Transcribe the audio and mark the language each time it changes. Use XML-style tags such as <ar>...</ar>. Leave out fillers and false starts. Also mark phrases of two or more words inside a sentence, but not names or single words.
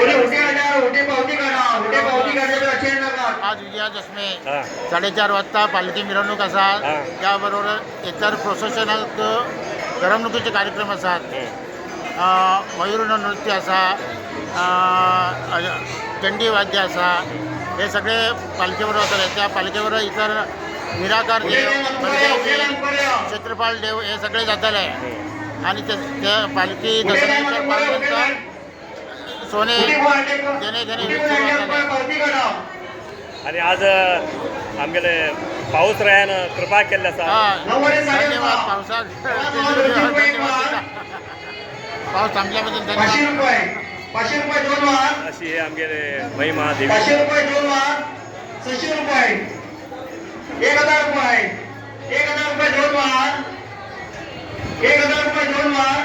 <kok>आज विजयादशमी 4:30 वाजता पालखी मिरवणूक आसा. त्याबरोबर इतर प्रोसेशनाक करमणुकीचे कार्यक्रम आसात. मयूर नृत्य आसा, चंडी वाद्य आसा. हे सगळे पालखेबरोबर जातले. त्या पालखेबरोबर इतर निराकार देव, क्षेत्रपाल देव हे सगळे जातले. आणि त्या पालखी दसऱ्यानंतर पालखीनंतर सोने देणे घेणे आणि आज आमगेले पाऊस रायान कृपा केल्ले आसा. धन्यवाद पावसाक. धन्यवाद पाऊस थांबल्याबद्दल धन्यवाद. अशी आमगेले महिमा देवी. 500 रुपये 2 वार 600 रुपये 1000 रुपये 1000 रुपये 2 वार 1000 रुपये 2 वार.</kok>